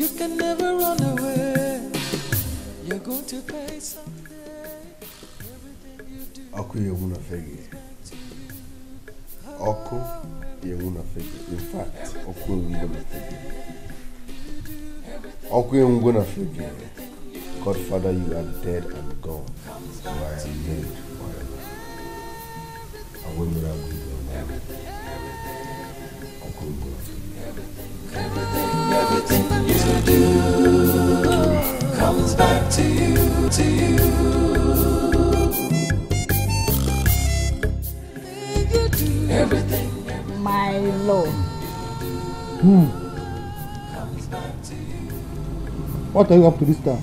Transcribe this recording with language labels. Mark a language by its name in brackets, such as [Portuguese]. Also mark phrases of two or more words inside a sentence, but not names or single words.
[English] can never run away. You're going to pay someday. Everything you do. Oku yewuna fegi. Oku yewuna fegi. In fact, Oku yewuna fegi. Oku yewuna fegi. Godfather, you are dead and gone. So I am dead forever. I will not give you a man. Oku yewuna fegi. Everything you do comes back to you, to you. Everything. My love. What are you up to this time?